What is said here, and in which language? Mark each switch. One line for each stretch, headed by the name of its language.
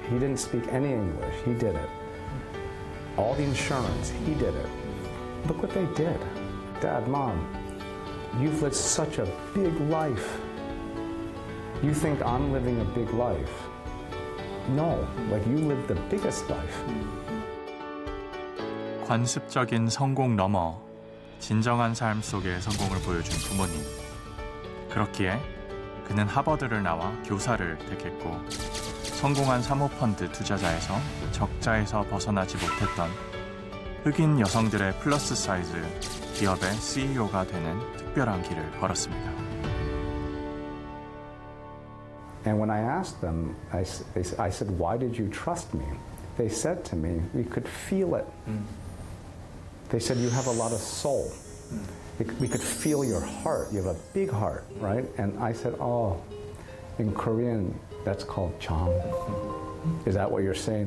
English: He didn't speak any English. He did it. All the insurance, he did it. Look what they did. Dad, Mom, you've lived such a big life. You think I'm living a big life. No, like you lived the biggest life.
Korean: 관습적인 성공 너머 진정한 삶 속의 성공을 보여준 부모님. 그렇기에 그는 하버드를 나와 교사를 택했고 성공한 사모펀드 투자자에서 적자에서 벗어나지 못했던 흑인 여성들의 플러스 사이즈 기업의 CEO가 되는 특별한 길을 걸었습니다.
English: And when I asked them, I said, why did you trust me? They said to me, we could feel it. They said, you have a lot of soul. We could feel your heart. You have a big heart, right? And I said, oh, in Korean, that's called cham. Is that what you're saying?